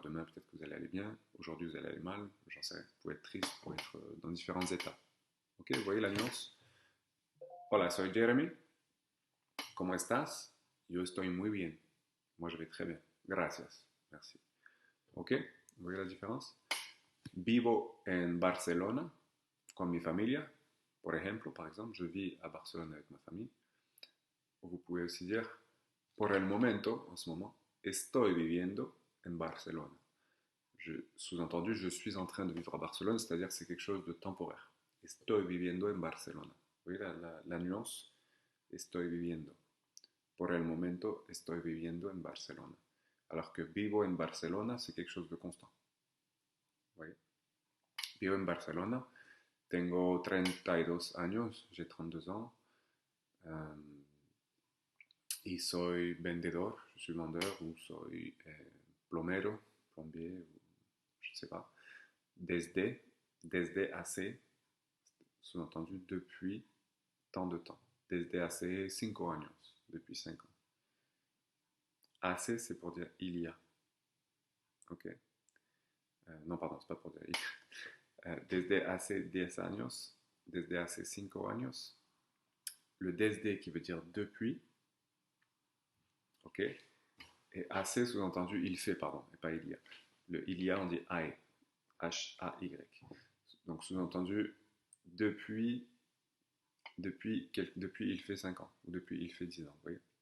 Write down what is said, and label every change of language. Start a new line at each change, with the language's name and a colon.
French: Demain, peut-être que vous allez aller bien. Aujourd'hui, vous allez aller mal. J'en sais rien. Vous pouvez être triste. Vous pouvez être dans différents états. Ok, vous voyez la nuance?
Spanish: Hola, soy Jeremy. ¿Cómo estás? Yo estoy muy bien.
French: Moi, je vais très bien.
Spanish: Gracias.
French: Merci. Ok, vous voyez la différence?
Spanish: Vivo en Barcelona con mi familia.
French: Par exemple, je vis à Barcelone avec ma famille. Vous pouvez aussi dire,
Spanish: por el momento,
French: en ce moment,
Spanish: estoy viviendo en Barcelona.
French: Sous-entendu, je suis en train de vivre à Barcelone, c'est-à-dire que c'est quelque chose de temporaire.
Spanish: Estoy viviendo en Barcelona.
French: Vous voyez la nuance?
Spanish: Estoy viviendo. Por el momento, estoy viviendo en Barcelona.
French: Alors que
Spanish: vivo en Barcelona,
French: c'est quelque chose de constant. Vous voyez?
Spanish: Vivo en Barcelona. Tengo 32 años,
French: j'ai 32 ans.
Spanish: Y soy vendedor,
French: je suis vendeur, ou
Spanish: soy plomero,
French: plombier, je ne sais pas. Desde hace, sous-entendu depuis tant de temps.
Spanish: Desde hace 5 años,
French: depuis 5 ans. Hace, c'est pour dire il y a. Ok. Non, pardon, c'est pas pour dire il y a.
Spanish: Desde hace 10 años, desde hace 5 años.
French: Le desde qui veut dire depuis. Ok. Et hace, sous-entendu il fait, pardon, et pas il y a. Le il y a, on dit I. H-A-Y. Donc sous-entendu, depuis il fait 5 ans, ou depuis il fait 10 ans, vous voyez.